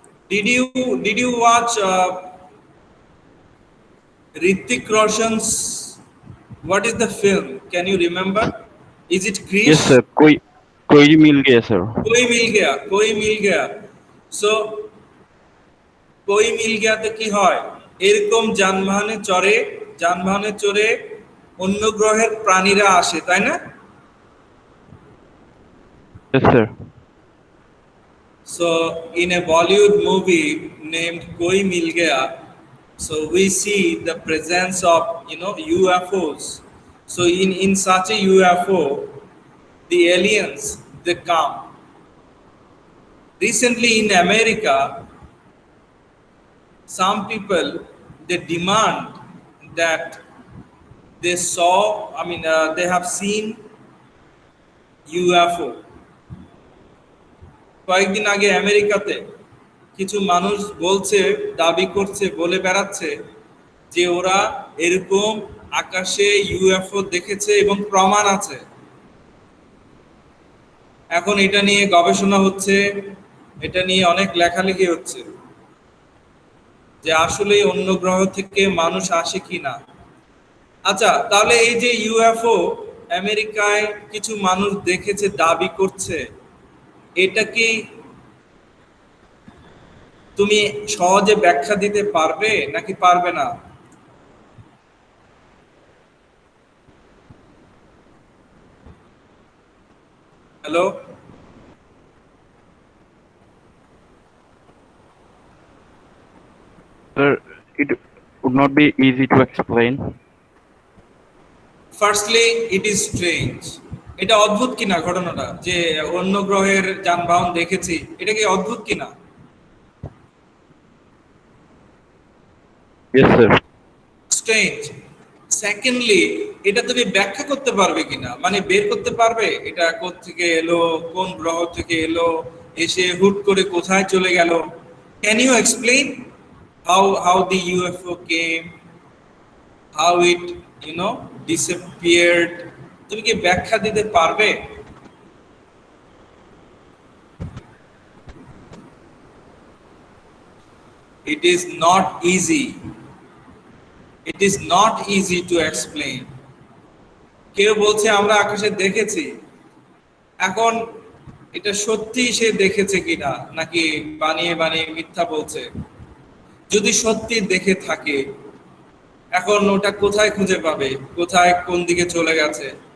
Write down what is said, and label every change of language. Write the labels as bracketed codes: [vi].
[en] Did you watch Hrithik Roshan's, what is the film? Can you remember? Is it Krish? Yes, sir. [hi] कोई मिल गया, sir. कोई मिल गया, कोई मिल गया। [bn] So कोई मिल गया তো কি হয়? এরকম যানবাহনে চড়ে অন্য গ্রহের প্রাণীরা আসে, তাই না? [en] Yes, sir. So in a Bollywood movie named Koi Mil Gaya, so we see the presence of UFOs. So in such a UFO, the aliens they come. Recently in America, some people they demand that they saw, they have seen UFO. [bn] কয়েকদিন আগে আমেরিকাতে কিছু মানুষ দাবি করছে, বলে বেড়াচ্ছে যে ওরা এরকম আকাশে ইউএফও দেখেছে এবং প্রমাণ আছে। এখন এটা নিয়ে গবেষণা হচ্ছে, এটা নিয়ে অনেক লেখালেখি হচ্ছে যে আসলে অন্য গ্রহ থেকে মানুষ আসে কিনা। আচ্ছা, তাহলে এই যে ইউএফও আমেরিকায় কিছু মানুষ দেখেছে দাবি করছে, এটা কি তুমি সহজে ব্যাখ্যা দিতে পারবে নাকি পারবে না? Hello, [en] Sir, it would not be easy to explain. Firstly, it is strange. [bn] এটা অদ্ভুত কিনা ঘটনাটা, যে অন্য গ্রহের যানবাহন দেখেছি, এটা কি অদ্ভুত কিনা? [en] Yes, sir. [bn] স্ট্রেঞ্জ। সেকেন্ডলি, এটা তুমি ব্যাখ্যা করতে পারবে কিনা, মানে বের করতে পারবে এটা কোত্থেকে এলো, কোন গ্রহ থেকে এলো, এসে হুট করে কোথায় চলে গেল? [en] Can you explain how the UFO came, how it disappeared? [bn] তুমি কি ব্যাখ্যা দিতে পারবে? [en] It is not easy. It is not easy to explain. [bn] কেউ বলছে আমরা আকাশে দেখেছি, এখন এটা সত্যি সে দেখেছে কিনা নাকি বানিয়ে বানিয়ে মিথ্যা বলছে? যদি সত্যি দেখে থাকে, এখন ওটা কোথায় খুঁজে পাবে, কোথায় কোন দিকে চলে গেছে?